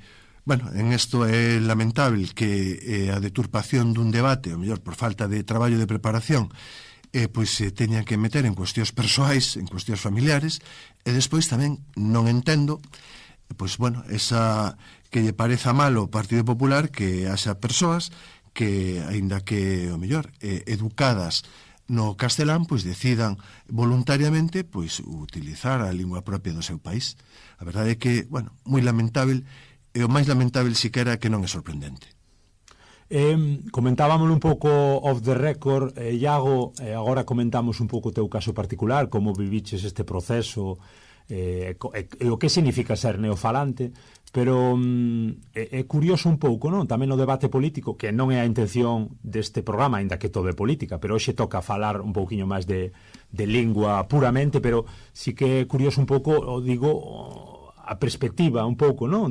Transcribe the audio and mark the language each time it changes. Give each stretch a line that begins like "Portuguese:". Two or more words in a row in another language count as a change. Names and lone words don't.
Galician: en isto é lamentable que a deturpación dun debate, ou mellor por falta de traballo de preparación, pois se teña que meter en cuestións persoais, en cuestións familiares, e despois tamén non entendo, esa que lle pareza malo ao Partido Popular que haxa persoas que, aínda que, o mellor, educadas no castelán, decidan voluntariamente utilizar a lingua propia do seu país. A verdade é que, moi lamentable. E o máis lamentable siquera que non é sorprendente. Comentábamos un pouco
English: off the record,
Galician: Iago, agora comentamos un pouco o teu caso particular, como viviches este proceso, e o que significa ser neofalante, pero é curioso un pouco, non? Tamén o debate político, que non é a intención deste programa, aínda que todo é política, pero hoxe toca falar un pouquiño máis de lingua puramente, pero sí que é curioso un pouco, a perspectiva un pouco, non?